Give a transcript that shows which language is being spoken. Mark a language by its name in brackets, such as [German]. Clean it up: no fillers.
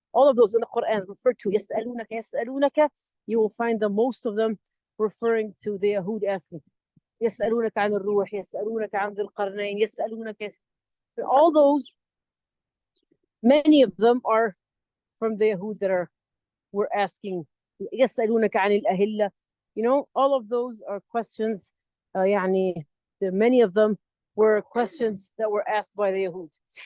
[English] All of those in the Quran refer to يسألونك. You will find the most of them referring to the Yahud asking. [Arabic] يسألونك عن الروح يسألونك عن ذي القرنين يسألونك. [English] All those, many of them are from the Yahud that were asking. [Arabic] يسألونك عن الأهلة. [English] All of those are questions. Many of them were questions that were asked by the Yahud.